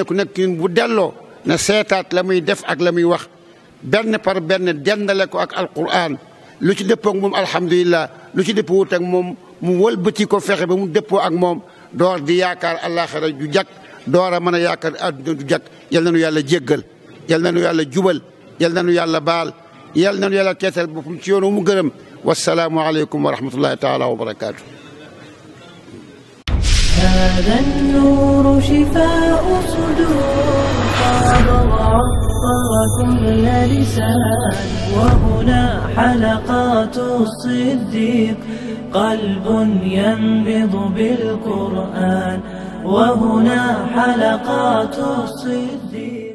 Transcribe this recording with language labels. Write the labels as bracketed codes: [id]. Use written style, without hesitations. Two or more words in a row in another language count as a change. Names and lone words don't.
[wo] ku nekk ñun bu delloo na seetaat la muy def ak la muy wax benn par benn dendale ko ak alquran lu ci dëppoo ak moom alhamdulillah lu ci dëppoo wut ak moom mu wëlbati ko fexe ba mu dëppoo ak moom door di yaakaar àllaaxira ju jag door a mën a yaakaar àdduna du jag yal na nu yàlla jéggal yal na nu yàlla jubal yal na nu yàlla baal yal na nu yàlla teetal boppam ci yoonu mu gërëm [ar] والسلام عليكم ورحمة الله تعالى وبركاته. هذا النور شفاء صدور قاد وعطر كل لسان وهنا حلقات الصديق قلب ينبض بالقرآن وهنا حلقات الصديق